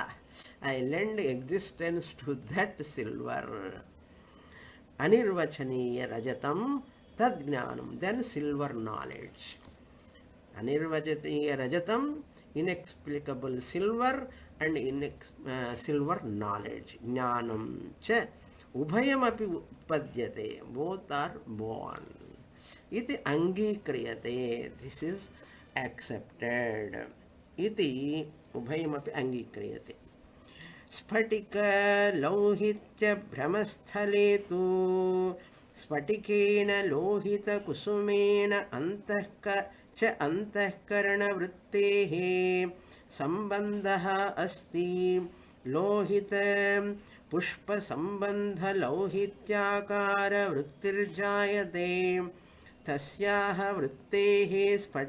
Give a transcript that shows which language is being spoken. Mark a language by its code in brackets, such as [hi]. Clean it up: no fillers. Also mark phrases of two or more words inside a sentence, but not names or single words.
[en] I lend existence to that silver. [sa] अनिर्वचनीय रजतम् तत् ज्ञानम्. [en] Then silver knowledge. [sa] अनिर्वचनीय रजतम्, [en] inexplicable silver, and silver knowledge. [sa] ज्ञानम् च उभयमपि उत्पद्यते. [en] Both are born. [sa] इति अङ्गीक्रियते. [en] This is accepted. [sa] इति उभयमपि अङ्गीक्रियते. स्फटिक लौहित्य ब्रह्मस्थले तु स्फटिकेन लोहित कुसुमेन अन्तःक च अन्तःकरण वृत्तेः सम्बन्ध अस्ति लोहित पुष्प सम्बन्ध लौहित्याकार वृत्तिर्जायते तस्याः वृत्तेः